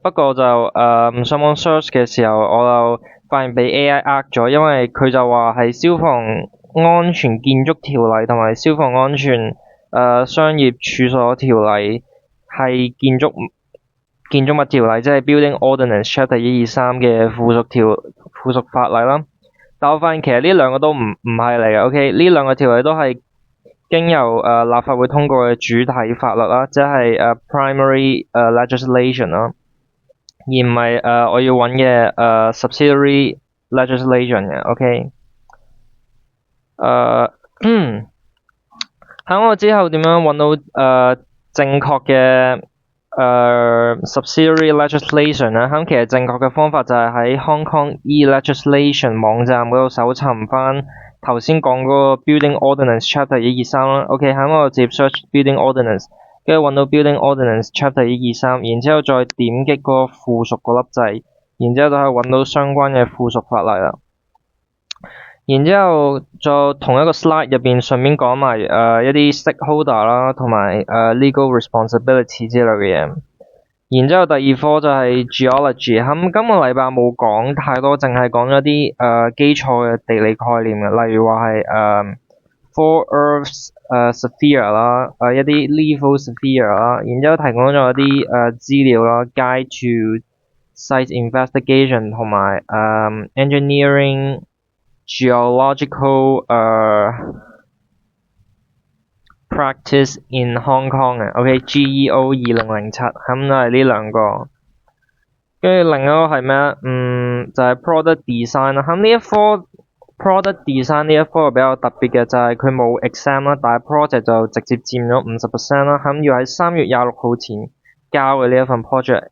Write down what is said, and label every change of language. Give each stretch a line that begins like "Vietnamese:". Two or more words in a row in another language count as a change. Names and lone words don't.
Cantonese: 不過就上網 search 嘅時候，我就發現被 AI 呃咗，因為佢就話係消防安全建築條例同埋消防安全商業處所條例係建築物條例，即係 Building Ordinance Chapter 123 嘅附屬法例啦。但我發現其實呢兩個都唔係嚟嘅。OK，呢兩個條例都係經由立法會通過嘅主體法律啦，即係
English: primary legislation
Cantonese: 啦，而唔係我要揾嘅
English: subsidiary legislation
Cantonese: 嘅。OK，喺我之後點樣揾到正確嘅
English: subsidiary legislation
Cantonese: 咧，咁其實正確嘅方法就係喺 Hong Kong e-legislation 網站嗰度搜尋翻頭先講嗰個 Building Ordinance Chapter 123 啦。OK，喺我直接 search Building Ordinance，跟住揾到 Building Ordinance Chapter 123，然之後再點擊嗰個附屬嗰粒掣，然之後就可以揾到相關嘅附屬法例啦。然之後就同一個 slide 入邊順便講埋一啲 stakeholder 啦，同埋
English: legal responsibility
Cantonese: 之類嘅嘢。然之後第二科就係 geology，咁今個禮拜冇講太多，淨係講咗啲基礎嘅地理概念嘅，例如話係
English: four earths sphere
Cantonese: 啦，一啲
English: level sphere
Cantonese: 啦，然之後提供咗一啲資料啦 ，guide to site investigation 同埋 engineering geological practice in Hong Kong 嘅。OK，GEO 2007，咁就係呢兩個。跟住另一個係咩？就係
English: product design
Cantonese: 啦。咁呢一科
English: product design
Cantonese: 呢一科比較特別嘅就係佢冇 exam 啦，但係 project 就直接佔咗50% 啦。咁要喺3月26號前交嘅呢一份 project。